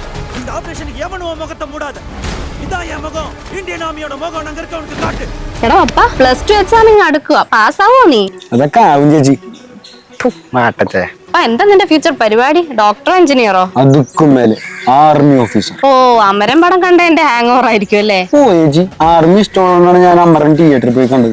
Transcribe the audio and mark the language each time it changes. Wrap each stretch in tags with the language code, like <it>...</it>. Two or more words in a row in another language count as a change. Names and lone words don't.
<ta>இந்த ஆபரேஷனுக்கு எவனும் முகத்தை மூடாத. இதான் என் முகம்.</ta> <en>Indian Armyoda</en> <ta>முகம் அங்க இருக்க உனக்கு காட்டு.</ta> <ml>എടാ അപ്പ +2 എക്സാം ഇങ്ങ് അടുക്കുക, പാസ്സാവോ നീ? അതൊക്കെ ആവും ചേച്ചി. മാട്ടത്തെ അപ്പൊ എന്താ നിന്റെ ഫ്യൂച്ചർ പരിപാടി? ഡോക്ടറോ എഞ്ചിനീയറോ? അതുക്കും മേലെ</ml> <en>army officer.</en> <ml>ഓ, അമരം പടം കണ്ട എന്റെ</ml> <en>hang over</en> <ml>ആയിരിക്കും അല്ലേ? ഓ ചേച്ചി, ആർമി ഇഷ്ടമുള്ളതാണ് ഞാൻ അമരൻ തിയേറ്ററിൽ പോയി കണ്ടത്.</ml>